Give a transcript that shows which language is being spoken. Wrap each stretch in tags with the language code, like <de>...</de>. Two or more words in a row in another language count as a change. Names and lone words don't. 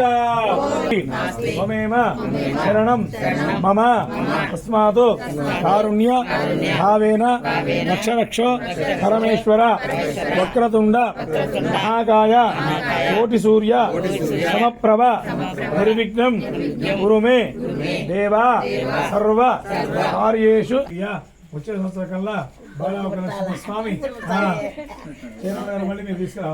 <sa>त्वमेव शरणं मम तस्मात् कारुण्य भावेन रक्ष रक्ष परमेश्वर वक्रतुंड महाकाय कोटिसूर्य समप्रभ निर्विघ्नं कुरु मे देवा सर्व कार्येषु</sa> <te>వచ్చే సంవత్సరం కల్లా బాలావక లక్ష్మీ స్వామి మళ్ళీ మీరు</te>